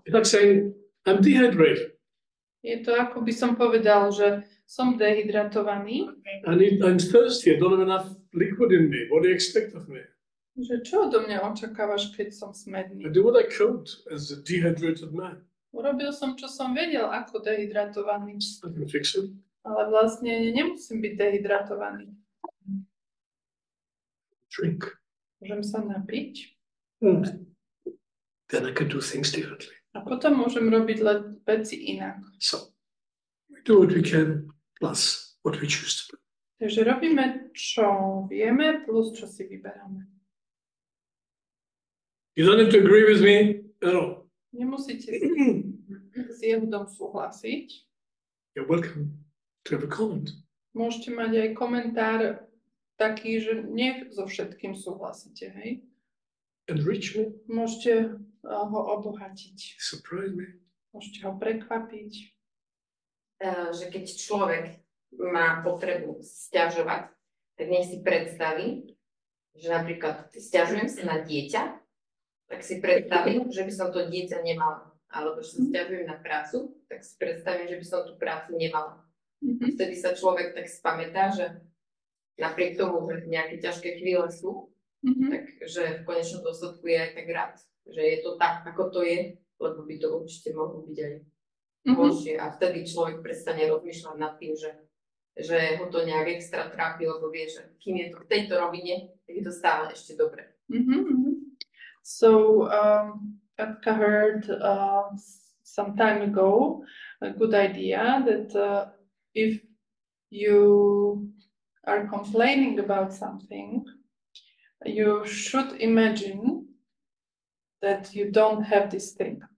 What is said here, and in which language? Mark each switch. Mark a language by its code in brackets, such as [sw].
[en] It's like saying, I'm dehydrated. [sk] Je to ako by som povedal, že som dehydratovaný. [en] I'm thirsty, I don't have enough liquid in me. What do you expect of me? [sk] Že čo odo mňa očakávaš, keď som smedný? [en] I do what I could as a dehydrated man. [sk] Urobil som, čo som vedel, ako dehydratovaný. [en] I can fix it. [sk] Ale vlastne nemusím byť dehydratovaný. [en] Drink. [sk] Môžem sa napiť. [en] Then I can do things differently. [sk] A potom môžem robiť veci inak. [en] So we do what we can plus what we choose to do. [sk] Takže robíme, čo vieme, plus čo si vyberáme. [en] You don't have to agree with me at all. [sk] Nemusíte s Jehudom súhlasiť. [en] You're welcome to have a comment. [sk] Môžete mať aj komentár taký, že nie so všetkým súhlasíte, hej? [en] Enrich me. [sk] Môžete ho obohatiť. [en] Surprise me. [sk] Môžete ho prekvapiť. Že keď človek má potrebu sťažovať, tak nech si predstaví, že napríklad sťažujem sa na dieťa, tak si predstavím, že by som to dieťa nemala. Alebo že sa sťažujem na prácu, tak si predstavím, že by som tú prácu nemala. Vtedy sa človek tak spamätá, že napriek tomu, že nejaké ťažké chvíle sú, takže v konečnom dôsledku je aj tak rád, že je to tak, ako to je, lebo by to určite mohlo byť aj horšie. A vtedy človek prestane rozmýšľať nad tým, že ho to nejak extra trápi, lebo vie, že kým je to v tejto rovine, tak je to stále ešte dobre. [en] So, Katka heard some time ago a good idea that if you are complaining about something, you should imagine that you don't have this thing.